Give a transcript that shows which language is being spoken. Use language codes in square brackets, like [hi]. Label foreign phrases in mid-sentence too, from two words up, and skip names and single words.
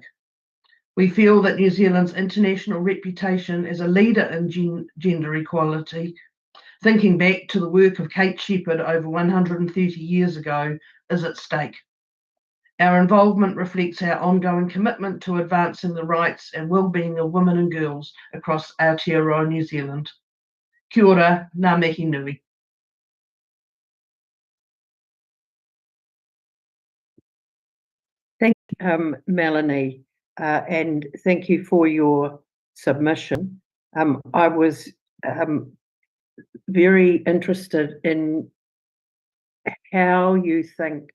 [en] We feel that New Zealand's international reputation as a leader in gender equality, thinking back to the work of Kate Shepherd over 130 years ago, is at stake. Our involvement reflects our ongoing commitment to advancing the rights and well-being of women and girls across Aotearoa New Zealand. [mi] Kia ora, ngā mihi nui. [en] Thank you, Melanie, and thank you for your submission. I was very interested in how you think.